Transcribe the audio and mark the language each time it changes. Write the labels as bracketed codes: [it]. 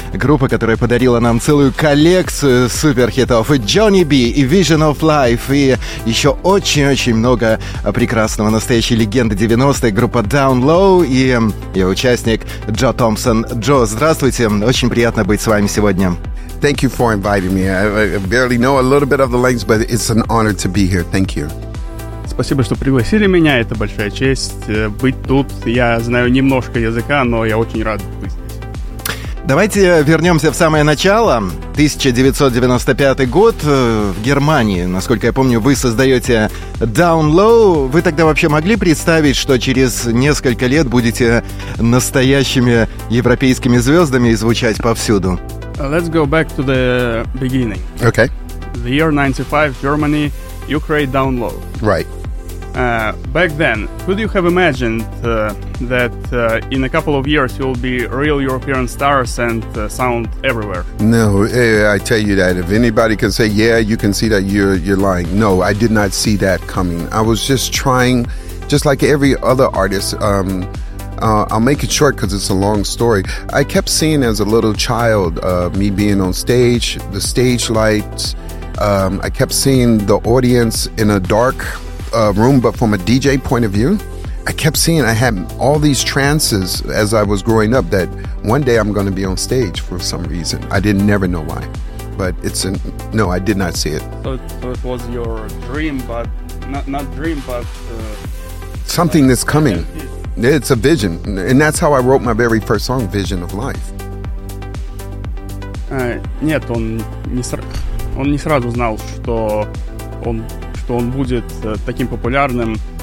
[ru] Группа, которая подарила нам целую коллекцию суперхитов. И «Johnny B», и «Vision of Life», и еще очень-очень много прекрасного. Настоящей легенды 90-х, группа «Down Low», и ее участник Джо Томпсон. Джо, здравствуйте. Очень приятно быть с вами сегодня. [en] Thank you for inviting me. I barely know a little bit of the language, but it's an honor to be here. Thank you. [ru] Спасибо, что пригласили меня. Это большая честь быть тут. Я знаю немножко языка, но я очень рад быть здесь. Давайте вернемся в самое начало. 1995 год в Германии. Насколько я помню, вы создаете Down Low. Вы тогда вообще могли представить, что через несколько лет будете настоящими европейскими звездами и звучать повсюду? [en] Let's go back to the beginning. Okay. The year 95, Germany, you create Down Low. Right. Back then, could you have imagined that in a couple of years you'll be real European stars and sound everywhere? No, I tell you that. If anybody can say, yeah, you can see that, you're lying. No, I did not see that coming. I was just trying, just like every other artist, I'll make it short because it's a long story. I kept seeing as a little child me being on stage, the stage lights. I kept seeing the audience in a dark room, but from a DJ point of view, I kept seeing I had all these trances as I was growing up that one day I'm going to be on stage for some reason. I didn't never know why, but it's an, no, I did not see it. So it was your dream, but not dream, but something that's coming. It's a vision, and that's how I wrote my very first song, Vision of Life. [ru] Нет, он не сразу знал, что он будет таким популярным.